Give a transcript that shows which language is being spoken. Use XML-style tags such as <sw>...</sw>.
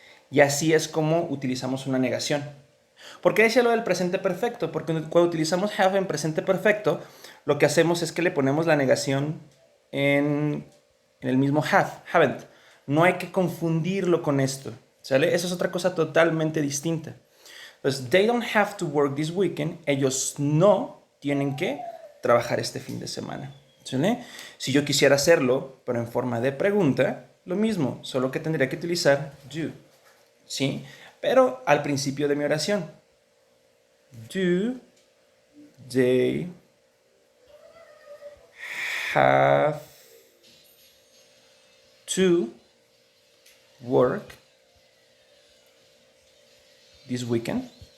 <es>Y así es como utilizamos una negación. ¿Por qué decía lo del presente perfecto? Porque cuando utilizamos have en presente perfecto, lo que hacemos es que le ponemos la negación en el mismo have, haven't. No hay que confundirlo con esto, ¿sale? Eso es otra cosa totalmente distinta.</es> <en>Entonces, they don't have to work this weekend.</en> <es>Ellos no tienen que trabajar este fin de semana, ¿sale? Si yo quisiera hacerlo, pero en forma de pregunta, lo mismo, solo que tendría que utilizar do, ¿sí? Pero al principio de mi oración,</es> <en>do they have to work this weekend?</en>